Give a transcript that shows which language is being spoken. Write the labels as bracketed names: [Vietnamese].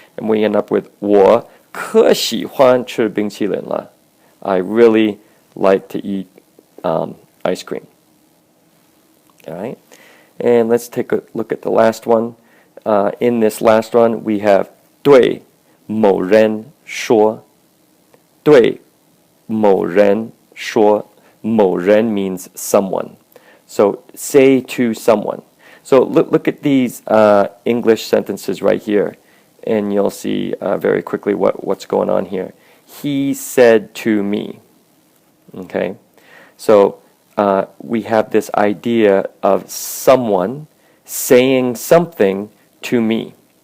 [English] And we end up with [Chinese] 我可喜欢吃冰淇淋了. [English] I really like to eat ice cream. Alright? And let's take a look at the last one. In this last one, we have 对某人说. [Chinese] 对某人说. 某人 [English] means someone. So say to someone. So look at these English sentences right here, and you'll see very quickly what's going on here. He said to me. Okay, so we have this idea of someone saying something to me.